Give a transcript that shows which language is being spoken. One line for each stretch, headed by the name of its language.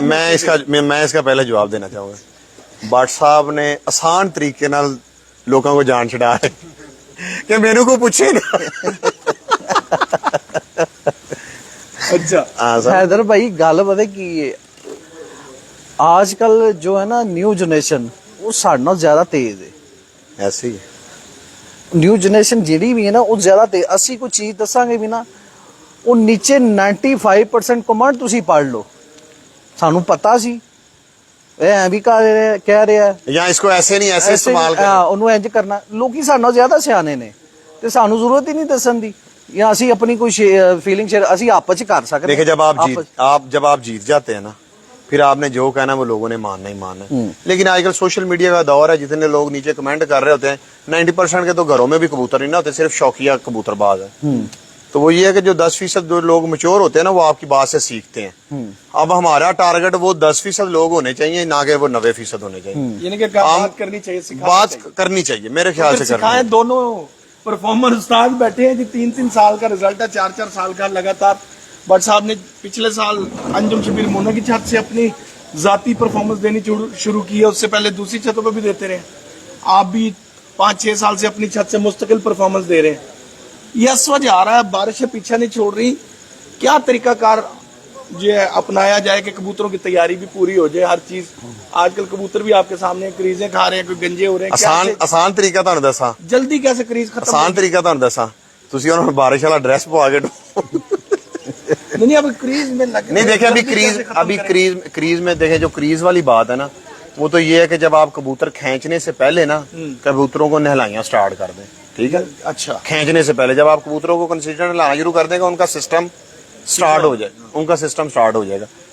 Hindi: मैं इसका पहले जवाब देना चाहूंगा। भट्ट साहब ने आसान तरीके नाल लोगों को जान छड़ा है कि मेनू को पूछे ना। अच्छा, हाँ सर। हैदर भाई गल पता की है, आजकल जो है ना न्यू जनरेशन वो साढ़े नाल ज्यादा तेज है। ऐसे ही
Punjabi: न्यू जनरेशन ਜਿਹੜੀ ਵੀ ਹੈ ਨਾ ਉਹ ਜ਼ਿਆਦਾ ਤੇ ਅਸੀਂ ਕੋਈ ਚੀਜ਼ ਦੱਸਾਂਗੇ ਵੀ ਨਾ ਉਹ ਨੀਚੇ 95% ਕਮੈਂਟ ਤੁਸੀਂ ਪੜ ਲਓ। ਸਾਨੂੰ ਪਤਾ ਸੀ ਇਹ ਐ ਵੀ ਕਹਿ ਰਿਹਾ ਹੈ,
Hindi: या इसको ऐसे नहीं ऐसे इस्तेमाल कर।
Punjabi: ਉਹਨੂੰ ਇੰਜ ਕਰਨਾ। ਲੋਕੀ ਸਾਡੇ ਨਾਲੋਂ ਜ਼ਿਆਦਾ ਸਿਆਣੇ ਨੇ ਤੇ ਸਾਨੂੰ ਜ਼ਰੂਰਤ ਹੀ ਨਹੀਂ ਦੱਸਣ ਦੀ, ਜਾਂ ਅਸੀਂ ਆਪਣੀ ਕੋਈ ਫੀਲਿੰਗ ਸ਼ੇਅਰ ਅਸੀਂ ਆਪਸ ਚ ਕਰ ਸਕਦੇ।
Hindi: देखिए जब आप जीत जाते हैं ना, फिर आपने जो कहना वो लोगों ने मानना ही मानना है। लेकिन आजकल सोशल मीडिया का दौर है, जितने लोग नीचे कमेंट कर रहे होते हैं 90% के तो घरों में भी कबूतर नहीं ना होते, सिर्फ शौकिया कबूतरबाज है। तो वो ये है कि जो 10% जो लोग मैच्योर होते हैं ना, वो आपकी बात से सीखते हैं। अब हमारा टारगेट वो 10% लोग होने चाहिए, ना कि वो 90% होने चाहिए। यानी कि बात करनी चाहिए, बात करनी चाहिए मेरे ख्याल से करनी सिखाएं। दोनों परफॉर्मर उस्ताद बैठे हैं जी, 3-3 साल का रिजल्ट है, 4-4 साल का लगातार। भट्ट साहब ने पिछले साल अंजुम शबीर मोना की छत से अपनी जाती परफॉर्मेंस देनी शुरू की है, उससे पहले दूसरी छतों पर भी देते रहे। आप भी 5-6 साल से अपनी छत से मुस्तकिल परफॉर्मेंस दे रहे हैं। यह असवज आ रहा है, बारिशें पीछा नहीं छोड़ रही। क्या तरीकाकार जो है अपनाया जाए कि कबूतरों की तैयारी भी पूरी हो जाए, हर चीज। आजकल कबूतर भी आपके सामने क्रीजें खा रहे हैं, कोई गंजे हो रहे हैं। आसान तरीका
Punjabi: ਤੁਹਾਨੂੰ ਦੱਸਾਂ,
Hindi: जल्दी कैसे क्रीज खत्म? आसान तरीका
Punjabi: ਤੁਹਾਨੂੰ ਦੱਸਾਂ, ਤੁਸੀਂ ਉਹਨਾਂ ਨੂੰ ਬਾਰਿਸ਼ ਵਾਲਾ ਡਰੈਸ ਪਵਾ ਕੇ
Hindi: नहीं अब क्रीज में लग नहीं। देखे अभी क्रीज में देखे, जो क्रीज वाली बात है ना, वो तो ये है कि जब आप कबूतर खींचने से पहले ना कबूतरों को नहलाइयां स्टार्ट कर दें, ठीक है। अच्छा, खींचने से पहले जब आप कबूतरों को कंसिस्टेंट नहलाना शुरू कर देंगे, उनका सिस्टम स्टार्ट हो जाएगा।